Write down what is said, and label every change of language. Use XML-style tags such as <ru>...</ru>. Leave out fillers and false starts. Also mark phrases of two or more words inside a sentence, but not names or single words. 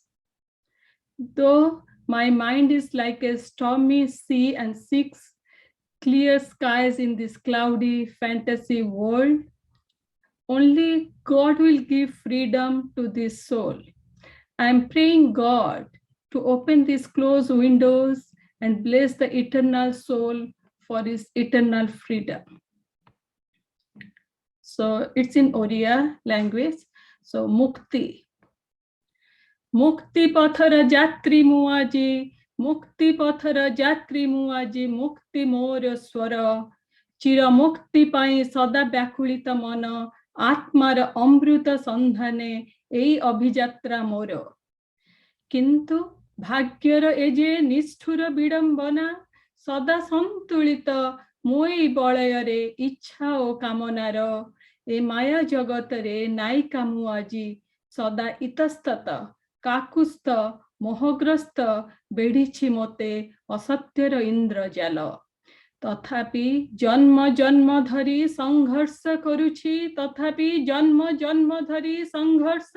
<en>Though my mind is like a stormy sea and seeks clear skies in this cloudy fantasy world, only God will give freedom to this soul. I am praying God to open these closed windows and bless the eternal soul for his eternal freedom. So it's in Oriya language. So Mukti.</en> <or>ମୁକ୍ତି ପଥର ଯାତ୍ରୀ ମୁଁ ଆଜି, ମୁକ୍ତି ପଥର ଯାତ୍ରୀ ମୁଁ ଆଜି, ମୁକ୍ତି ମୋର ସ୍ୱର, ଚିର ମୁକ୍ତି ପାଇଁ ସଦା ବ୍ୟାକୁଳିତ ମନ, ଆତ୍ମାର ଅମୃତ ସନ୍ଧାନେ, ଏ ଅଭିଯାତ୍ରା ମୋର. Kintu ଭାଗ୍ୟର ଏ ଯେ ନିଷ୍ଠୁର ବିଡ଼ମ୍ବନା ସଦା ସନ୍ତୁଳିତ ମୋଇ ବଳୟରେ ଇଚ୍ଛା ଓ କାମନାର ଏ ମାୟା ଜଗତରେ ନାୟିକା ମୁଁ ଆଜି ସଦା ଇତସ୍ତତ କାକୁସ୍ଥ ମୋହଗ୍ରସ୍ତ ବେଢ଼ିଛି ମୋତେ ଅସତ୍ୟର ଇନ୍ଦ୍ରଜାଲ ତଥାପି ଜନ୍ମ ଜନ୍ମ ଧରି ସଂଘର୍ଷ କରୁଛି ତଥାପି ଜନ୍ମ ଜନ୍ମ ଧରି ସଂଘର୍ଷ</or>